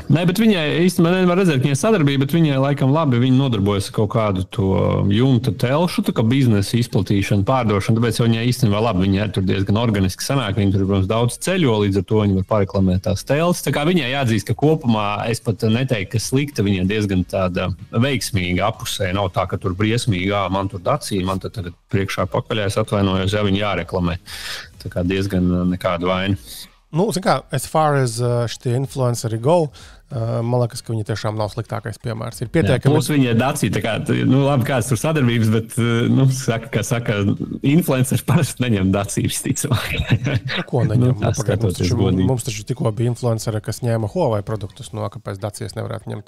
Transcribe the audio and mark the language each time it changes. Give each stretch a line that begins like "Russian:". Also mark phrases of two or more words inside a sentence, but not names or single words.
Latvian: Nē, bet viņai īstenībā nevar redzēt, ka viņai sadarbība, bet viņai laikam labi, viņa nodarbojas ar kaut kādu to jumta telšu, tā kā biznesa izplatīšanu, pārdošanu, tāpēc viņai īstenībā labi, viņai tur diezgan organiski sanāk, viņa tur, protams, daudz ceļo, līdz ar to viņa var pareklamēt tās telšas. Tā kā viņai jāatzīst, ka kopumā es pat neteiktu, ka slikta, viņai diezgan tāda veiksmīga apusē, nav tā, ka tur briesmīgā, man tur Dacia, man tad tagad priekšā pakaļās atvainojos, ja viņa jāreklamē. Tā kā diezgan nekāda vaina.
English: As far as
Latvian: šitie influenceri go, man liekas, ka viņi tiešām nav sliktākais piemērs. Ir pietiekami... Plus viņa Dacia, tā kā, labi, kāds tur sadarbības, bet, kā saka, influenceri parasti neņem Dacia visticamāk. Ko neņem? Mums taču tikko bija influenceri, kas ņēma Huawei produktus, kāpēc Dacias nevarētu ņemt.